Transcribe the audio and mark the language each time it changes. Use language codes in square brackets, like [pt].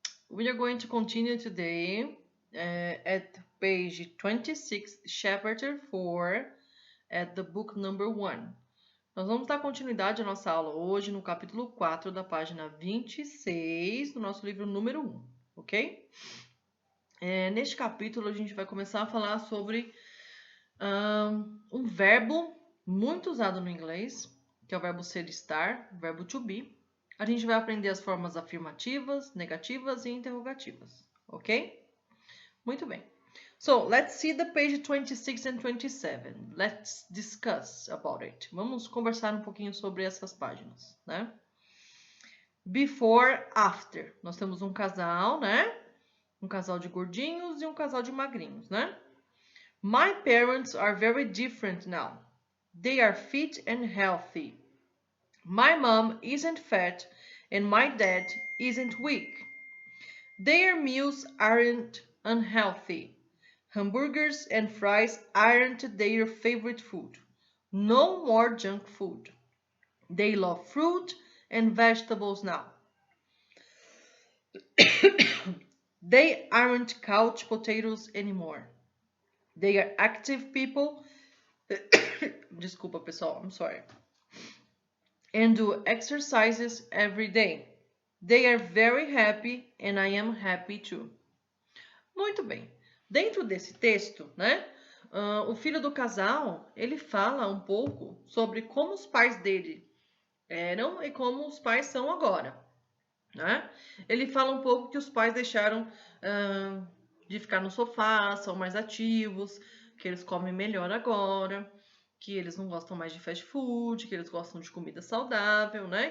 [en] We are going to continue today at page 26, chapter 4, at the book number 1. [pt] Nós vamos dar continuidade à nossa aula hoje no capítulo 4 da página 26 do nosso livro número 1, ok? Neste capítulo a gente vai começar a falar sobre um verbo muito usado no inglês, que é o verbo ser estar, o verbo to be. A gente vai aprender as formas afirmativas, negativas e interrogativas, ok? Muito bem. [en] So, let's see the page 26 and 27. Let's discuss about it. [pt] Vamos conversar um pouquinho sobre essas páginas, né? [en] Before, after. [pt] Nós temos um casal, né? Um casal de gordinhos e um casal de magrinhos, né? [en] My parents are very different now. They are fit and healthy. My mom isn't fat and my dad isn't weak. Their meals aren't unhealthy. Hamburgers and fries aren't their favorite food. No more junk food. They love fruit and vegetables now. They aren't couch potatoes anymore. They are active people. [pt] Desculpa, pessoal, [en] I'm sorry. And do exercises every day. They are very happy and I am happy too. [pt] Muito bem. Dentro desse texto, né, o filho do casal, ele fala um pouco sobre como os pais dele eram e como os pais são agora, né? Ele fala um pouco que os pais deixaram de ficar no sofá, são mais ativos, que eles comem melhor agora, que eles não gostam mais de fast food, que eles gostam de comida saudável, né?